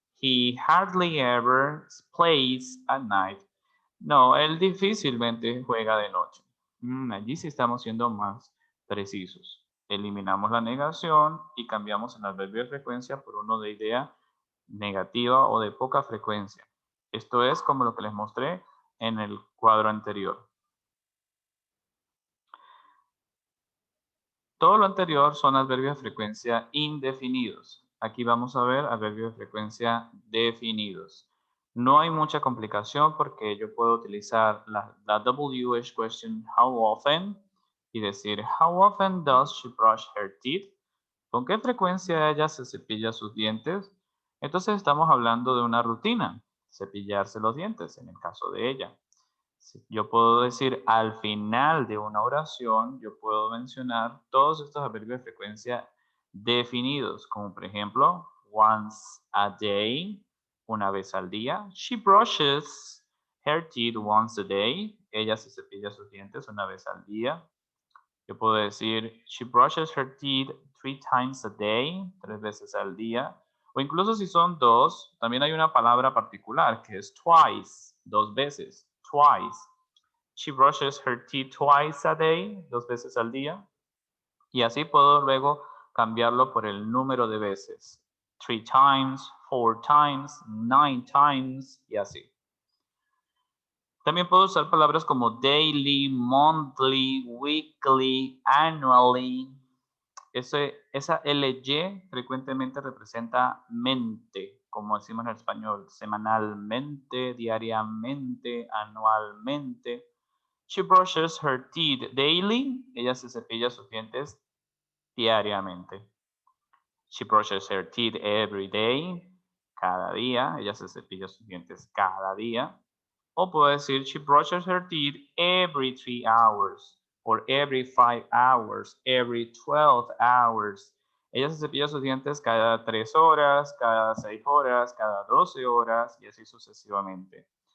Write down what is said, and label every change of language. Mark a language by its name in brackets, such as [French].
[English] He hardly ever plays at night. [Spanish] No, él difícilmente juega de noche. Allí sí estamos siendo más precisos. Eliminamos la negación y cambiamos el adverbio de frecuencia por uno de idea negativa o de poca frecuencia. Esto es como lo que les mostré en el cuadro anterior. Todo lo anterior son adverbios de frecuencia indefinidos. Aquí vamos a ver adverbios de frecuencia definidos. No hay mucha complicación porque yo puedo utilizar la WH question [English] how often y decir how often does she brush her teeth? [Spanish] ¿Con qué frecuencia ella se cepilla sus dientes? Entonces estamos hablando de una rutina. cepillarse los dientes, en el caso de ella. Yo puedo decir al final de una oración, yo puedo mencionar todos estos adverbios de frecuencia definidos, como por ejemplo, [English] once a day, [Spanish] una vez al día. [English] She brushes her teeth once a day. [Spanish] Ella se cepilla sus dientes una vez al día. Yo puedo decir, [English] she brushes her teeth 3 times a day, [Spanish] 3 veces al día. O incluso si son dos, también hay una palabra particular que es twice, 2 veces, twice. [English] She brushes her teeth twice a day, [Spanish] 2 veces al día. Y así puedo luego cambiarlo por el número de veces. [English] 3 times, 4 times, 9 times [Spanish] y así. También puedo usar palabras como daily, monthly, weekly, annually. Esa LY frecuentemente representa mente, como decimos en español, semanalmente, diariamente, anualmente. [English] She brushes her teeth daily. [Spanish] Ella se cepilla sus dientes diariamente. [English] She brushes her teeth every day. [Spanish] Cada día. Ella se cepilla sus dientes cada día. O puedo decir, [English] she brushes her teeth every 3 hours, or every 5 hours, every 12 hours. [Spanish] Ella se cepilla sus dientes cada 3 horas, cada 6 horas, cada 12 horas, y así sucesivamente.